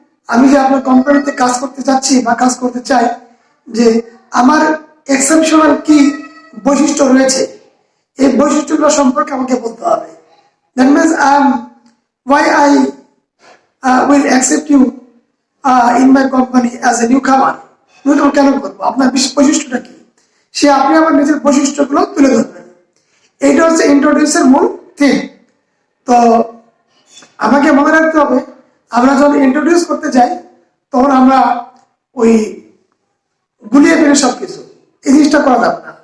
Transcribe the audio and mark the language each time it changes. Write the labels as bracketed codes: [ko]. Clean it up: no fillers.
[bn] আমি যে আপনার কোম্পানিতে কাজ করতে যাচ্ছি বা কাজ করতে চাই, যে আমার এক্সেপশনাল কি বৈশিষ্ট্য রয়েছে এই বৈশিষ্ট্যগুলো সম্পর্কে আমাকে বলতে হবে। [en] That means why I will accept you in my company as a newcomer. [bn] কেন করবো? আপনার বৈশিষ্ট্যটা কি আপনি আমার নিজের বৈশিষ্ট্যগুলো তুলে ধরবেন। এইটা হচ্ছে ইন্ট্রোডিউসের মূল থিম। তো আমাকে মনে রাখতে হবে আমরা যখন ইন্ট্রোডিউস করতে যাই তখন আমরা ওই গুলিয়ে ফেলে সবকিছু, এই জিনিসটা করা যাবে না।